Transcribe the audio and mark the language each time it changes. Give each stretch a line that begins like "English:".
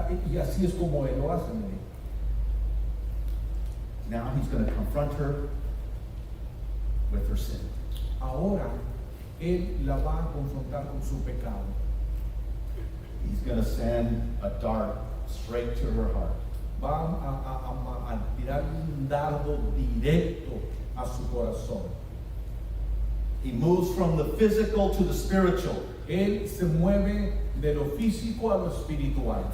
Spanish: Y así es como Él lo hace, mire.
English: Now he's going to confront her with her sin.
Spanish: Ahora Él la va a confrontar con su pecado.
English: He's going to send a dart straight to her heart.
Spanish: Va a tirar un dardo directo a su corazón.
English: He moves from the physical to the spiritual.
Spanish: Él se mueve de lo físico a lo espiritual.